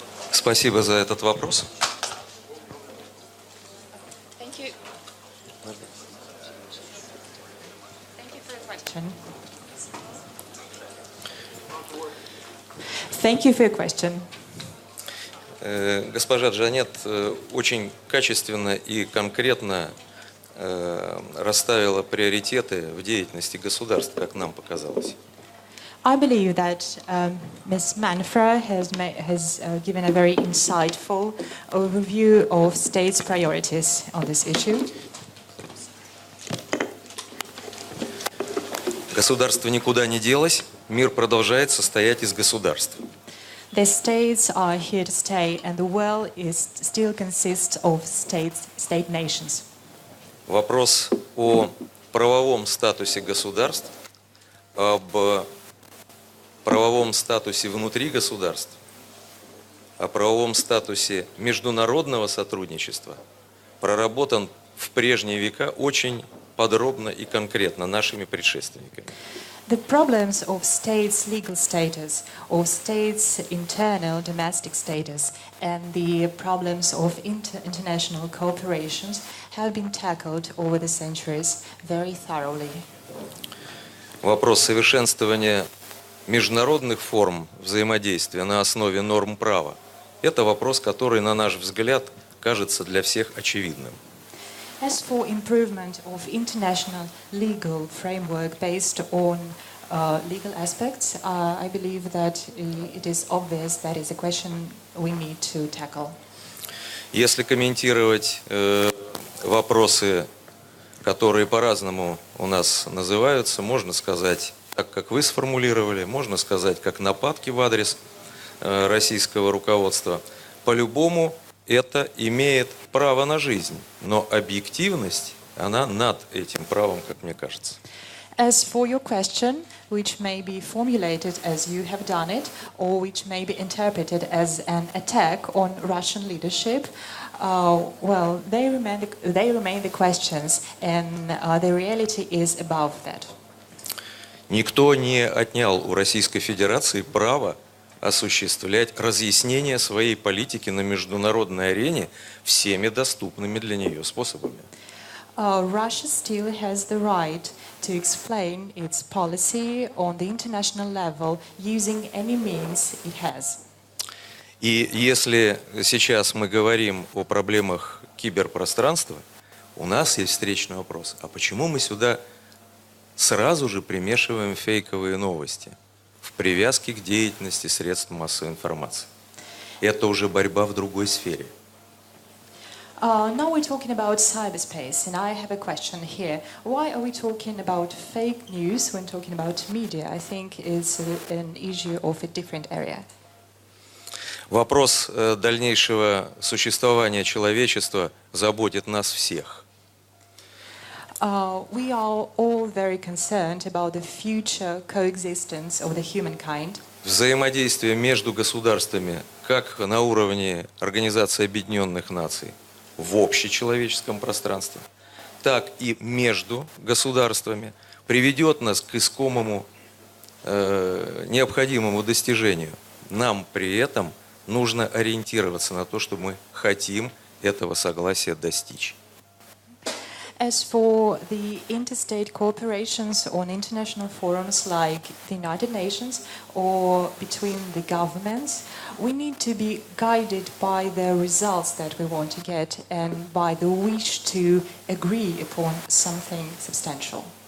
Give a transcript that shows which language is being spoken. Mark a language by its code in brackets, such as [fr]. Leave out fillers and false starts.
[ru] Спасибо за этот вопрос. [en] Thank you for your question. [ru] Госпожа Джанет очень качественно и конкретно расставила приоритеты в деятельности государств, как нам показалось. [en] I believe that Ms. Manfra has given a very insightful overview of states' priorities on this issue. [ru] Государство никуда не делось, мир продолжает состоять из государств. [en] The states are here to stay, and the world still consists of state nations. [ru] Вопрос о правовом статусе государств, об правовом статусе внутри государств, о правовом статусе международного сотрудничества проработан в прежние века очень подробно и конкретно нашими предшественниками. [en] The problems of states' legal status, of states' internal domestic status, and the problems of international cooperations have been tackled over the centuries very thoroughly. [ru] Вопрос совершенствования международных форм взаимодействия на основе норм права – это вопрос, который, на наш взгляд, кажется для всех очевидным. [en] As for improvement of international legal framework based on legal aspects, I believe that it is obvious that is a question we need to tackle. [ru] Если комментировать вопросы, которые по-разному у нас называются, можно сказать, так как вы сформулировали, можно сказать, как нападки в адрес российского руководства. По-любому это имеет право на жизнь, но объективность, она над этим правом, как мне кажется. [en] As for your question, which may be formulated as you have done it, or which may be interpreted as an attack on Russian leadership, well, they remain the questions, and the reality is above that. [ru] Никто не отнял у Российской Федерации право осуществлять разъяснение своей политики на международной арене всеми доступными для нее способами. [en] Russia still has the right to explain its policy on the international level using any means it has. [ru] И если сейчас мы говорим о проблемах киберпространства, у нас есть встречный вопрос. А почему мы сюда сразу же примешиваем фейковые новости в привязке к деятельности средств массовой информации? Это уже борьба в другой сфере. [en] Now we're talking about cyberspace, and I have a question here. Why are we talking about fake news when talking about media? I think it's an issue of a different area. [ru] Вопрос дальнейшего существования человечества заботит нас всех. [en] We are all very concerned about the future coexistence of the humankind. [ru] Взаимодействие между государствами, как на уровне Организации Объединенных Наций, в общечеловеческом пространстве, так и между государствами приведет нас к искомому необходимому достижению. Нам при этом нужно ориентироваться на то, что мы хотим этого согласия достичь. [en] As for the interstate cooperations on international forums like the United Nations or between the governments, we need to be guided by the results that we want to get and by the wish to agree upon something substantial.